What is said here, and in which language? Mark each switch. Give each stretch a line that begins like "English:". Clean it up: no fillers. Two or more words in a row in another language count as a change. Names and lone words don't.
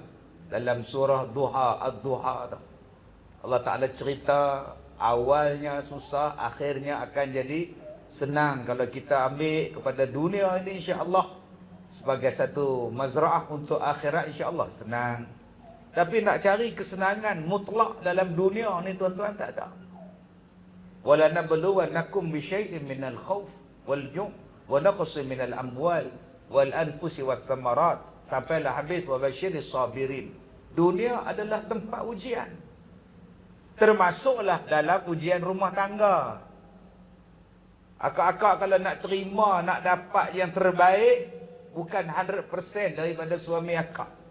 Malay: Dalam surah Duha, Ad-Duha tu. Allah Ta'ala cerita awalnya susah, akhirnya akan jadi senang kalau kita ambil kepada dunia ini,
Arabic: إن شاء الله
Malay: sebagai satu mazra'ah untuk akhirat,
Arabic: إن شاء الله
Malay: senang. Tapi nak cari kesenangan mutlak dalam dunia ni tuan-tuan tak ada.
Arabic: ولنبلونكم بشيء من الخوف والجوع ونقص من الأموال والأنفس والثمرات,
Malay: sampailah habis
Arabic: وبشر الصابرين.
Malay: Dunia adalah tempat ujian. Termasuklah dalam ujian rumah tangga. Akak-akak kalau nak terima, nak dapat yang terbaik, bukan 100% daripada suami akak.